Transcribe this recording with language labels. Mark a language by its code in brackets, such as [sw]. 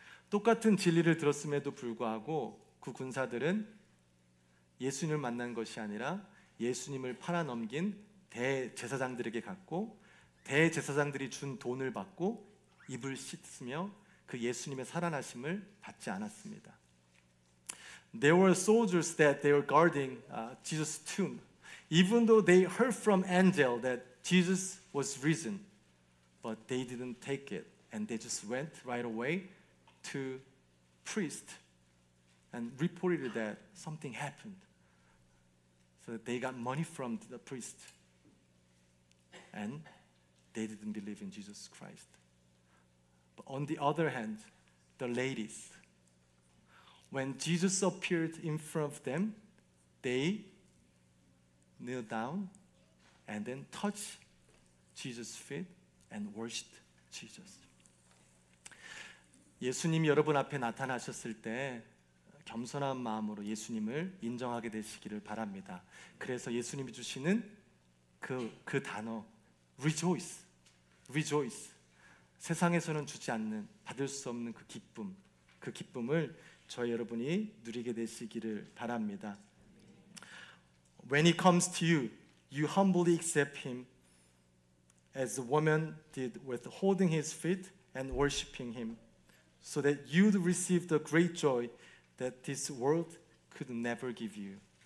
[ko] 똑같은 진리를 들었음에도 불구하고 그 군사들은 예수님을 만난 것이 아니라 예수님을 팔아넘긴 대제사장들에게 갔고 대제사장들이 준 돈을 받고 입을 씻으며 그 예수님의 살아나심을 받지 않았습니다. [en] There were soldiers that they were guarding Jesus' tomb, even though they heard from angel that Jesus was risen, but they didn't take it, and they just went right away to priest and reported that something happened. So they got money from the priest, and they didn't believe in Jesus Christ. But on the other hand, the ladies, when Jesus appeared in front of them, they knelt down and then touched Jesus' feet and worshiped Jesus. [ko] 예수님이 여러분 앞에 나타나셨을 때 겸손한 마음으로 예수님을 인정하게 되시기를 바랍니다. 그래서 예수님이 주시는 그 단어 rejoice, rejoice. 세상에서는 주지 않는, 받을 수 없는 그 기쁨을 저희 여러분이 누리게 되시기를 바랍니다. [en] When He comes to you, you humbly accept Him as the woman did with holding His feet and worshiping Him, so that you'd receive the great joy that this world could never give you.